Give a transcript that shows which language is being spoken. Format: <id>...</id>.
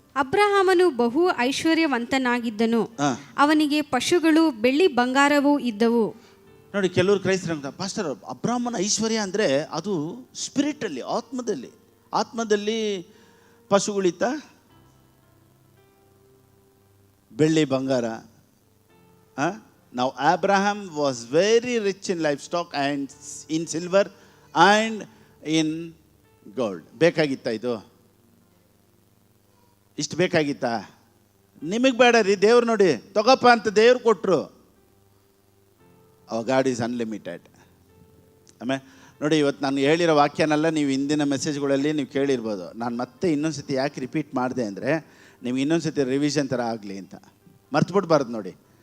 <kn>ಅಬ್ರಹಾಮನು ಬಹು ಐಶ್ವರ್ಯವಂತನಾಗಿದ್ದನು, ಅವನಿಗೆ ಪಶುಗಳು ಬೆಳ್ಳಿ ಬಂಗಾರವೂ ಇದ್ದವು. ನೋಡಿ, ಕೆಲವರು ಕ್ರೈಸ್ತರು ಪಾಸ್ಟರ್, ಅಬ್ರಹಾಮನ ಐಶ್ವರ್ಯ ಅಂದರೆ ಅದು ಸ್ಪಿರಿಟಲ್ಲಿ, ಆತ್ಮದಲ್ಲಿ ಪಶುಗಳಿತ್ತ, ಬೆಳ್ಳಿ ಬಂಗಾರ.</kn> <en>ನಾವು Abraham was very rich in livestock and in silver and in gold.</en> <kn>ಬೇಕಾಗಿತ್ತಾ ಇದು? ಇಷ್ಟು ಬೇಕಾಗಿತ್ತಾ? ನಿಮಗೆ ಬೇಡ ರೀ, ದೇವ್ರು ನೋಡಿ ತಗೋಪ್ಪ ಅಂತ ದೇವ್ರು ಕೊಟ್ಟರು.</kn> <en>God is unlimited.</en> <kn>ಆಮೇಲೆ ನೋಡಿ, ಇವತ್ತು ನಾನು ಹೇಳಿರೋ ವಾಕ್ಯನೆಲ್ಲ ನೀವು ಹಿಂದಿನ ಮೆಸೇಜ್ಗಳಲ್ಲಿ ನೀವು ಕೇಳಿರ್ಬೋದು. ನಾನು ಮತ್ತೆ ಇನ್ನೊಂದು ಸತಿ ಯಾಕೆ ರಿಪೀಟ್ ಮಾಡಿದೆ ಅಂದರೆ, ನೀವು ಇನ್ನೊಂದು ಸತಿ ರಿವಿಷನ್ ಥರ ಆಗಲಿ ಅಂತ. ಮರ್ತುಬಿಡ್ಬಾರ್ದು ನೋಡಿ.</kn>